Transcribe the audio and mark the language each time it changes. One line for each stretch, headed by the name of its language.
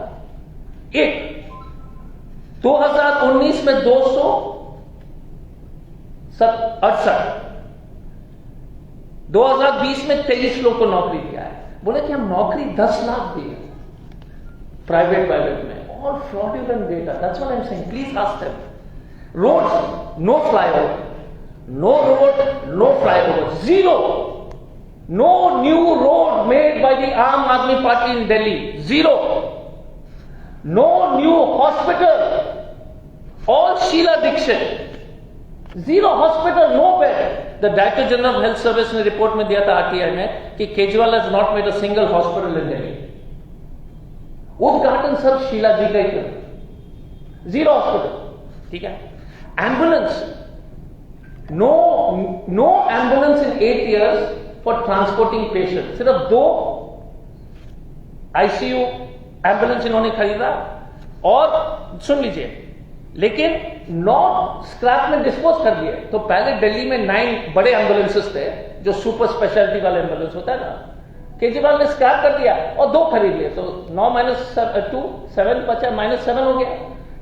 Hindi: 1 2019 में 268, 2020 में 23 लोग को नौकरी दिया है। बोले कि हम नौकरी 10 लाख दी है प्राइवेट में, और
English: Fraudulent data. That's what I am saying, please ask them. Roads, no flyover, no road, no flyover, 0. No new road made by the Aam Aadmi Party in Delhi, 0. No new hospital, all Sheila Dixit, 0 hospital, no bed. The Director General of Health Service
Hindi: ने report में दिया था RTI में कि
English: Kejriwal has not made a single hospital in Delhi.
Hindi: उद्घाटन सब शीला जी का ही था, 0 हॉस्पिटल, ठीक है।
English: Ambulance, no ambulance in 8 years for transporting patients.
Hindi: सिर्फ 2 ICU एम्बुलेंस इन्होंने खरीदा। और सुन लीजिए, लेकिन 9 स्क्रैप में डिस्पोज कर दिए। तो पहले दिल्ली में 9 बड़े एम्बुलेंसेस थे जो सुपर स्पेशलिटी वाले एम्बुलेंस होता है ना, केजरीवाल ने स्क्रैप कर दिया और 2 खरीद लिए। तो 9 - 2 7 बचा, -7 हो गया।